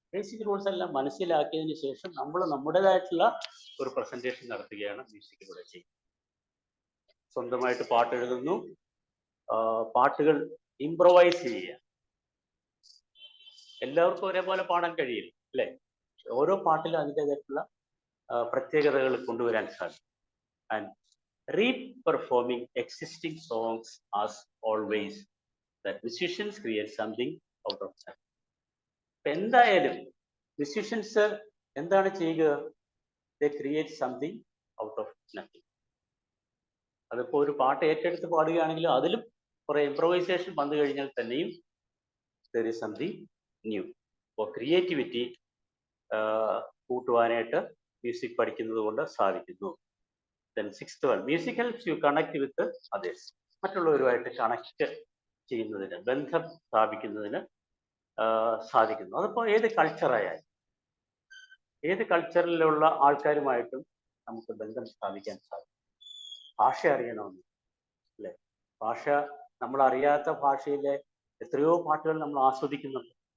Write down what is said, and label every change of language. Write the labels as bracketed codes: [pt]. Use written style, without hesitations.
[ml] Basic rules എല്ലാം മനസ്സിലാക്കിയതിന് ശേഷം നമ്മൾ നമ്മുടേതായിട്ടുള്ള ഒരു പ്രസന്റേഷൻ നടത്തുകയാണ് മ്യൂസിക്കിലൂടെ ചെയ്യുന്നത്. സ്വന്തമായിട്ട് പാട്ട് എഴുതുന്നു, പാട്ടുകൾ ഇംപ്രൊവൈസ് ചെയ്യുക. എല്ലാവർക്കും ഒരേപോലെ പാടാൻ കഴിയില്ല, അല്ലേ? ഓരോ പാട്ടിലും അതിൻ്റെതായിട്ടുള്ള പ്രത്യേകതകൾ കൊണ്ടുവരാൻ സാധിക്കും. [en] And re-performing existing songs as always, that musicians create something out of that. [ml] എന്തായാലും മ്യൂസിഷ്യൻസ് എന്താണ് ചെയ്യുക? [en] They create something out of nothing. [ml] അതിപ്പോൾ ഒരു പാട്ട് ഏറ്റെടുത്ത് പാടുകയാണെങ്കിലും അതിലും കുറെ ഇംപ്രൊവൈസേഷൻ വന്നു കഴിഞ്ഞാൽ തന്നെയും [en] There is something new. [ml] അപ്പോൾ ക്രിയേറ്റിവിറ്റി കൂട്ടുവാനായിട്ട് മ്യൂസിക് പഠിക്കുന്നത് കൊണ്ട് സാധിക്കുന്നു. [en] Then sixth one, music helps you connect with others. [ml] മറ്റുള്ളവരുമായിട്ട് കണക്ട് ചെയ്യുന്നതിന്, ബന്ധം സ്ഥാപിക്കുന്നതിന് സാധിക്കുന്നു. അതിപ്പോൾ ഏത് കൾച്ചറായാലും ഏത് കൾച്ചറിലുള്ള ആൾക്കാരുമായിട്ടും നമുക്ക് ബന്ധം സ്ഥാപിക്കാൻ സാധിക്കും. ഭാഷ അറിയണമെന്ന്, അല്ലേ? ഭാഷ, നമ്മൾ അറിയാത്ത ഭാഷയിലെ എത്രയോ പാട്ടുകൾ നമ്മൾ ആസ്വദിക്കുന്നുണ്ട്.